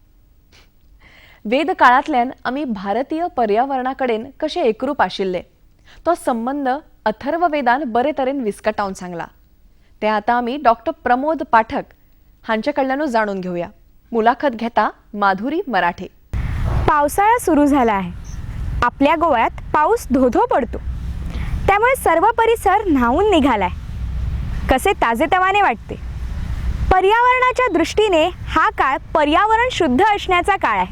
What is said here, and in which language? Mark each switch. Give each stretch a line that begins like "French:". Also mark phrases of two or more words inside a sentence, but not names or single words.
Konkani: वेद काळांतल्यान आमी भारतीय पर्यावरणा कडेन कशे एकरूप आशिल्ले तो संबंध अथर्व वेदान बरे तरेन विस्कटावन सांगला. ते आतां आमी डॉक्टर प्रमोद पाठक हांचे कडल्यानूच जाणून घेवया. मुलाखत घेता माधुरी मराठे.
Marathi: पावसाळा सुरू झाला आहे. आपल्या गोव्यात पाऊस धो-धो पडतो. त्यामुळे सर्व परिसर न्हावून निघालाय. कसे ताजेतवाने वाटते. पर्यावरणाच्या दृष्टीने हा काळ पर्यावरण शुद्ध असण्याचा काळ आहे.